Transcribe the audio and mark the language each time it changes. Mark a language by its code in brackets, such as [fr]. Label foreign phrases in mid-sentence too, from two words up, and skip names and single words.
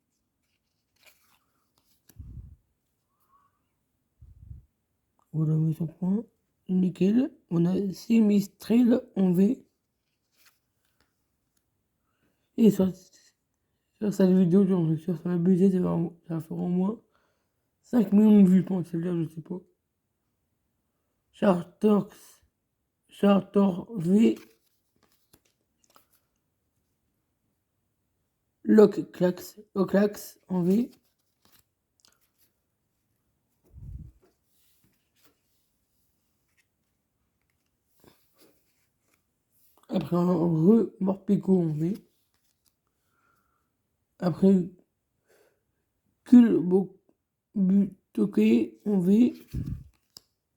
[fr] Voilà, mise en point. Nickel. On a Semistrel en V. Et sur cette vidéo, j'ai réussi à faire budget, ça va faire au moins 5 millions de vues pour celle-là, je sais pas. Chartor V. Loclax en V. Après, un Morpeko en V. Après, Culbutoke en V.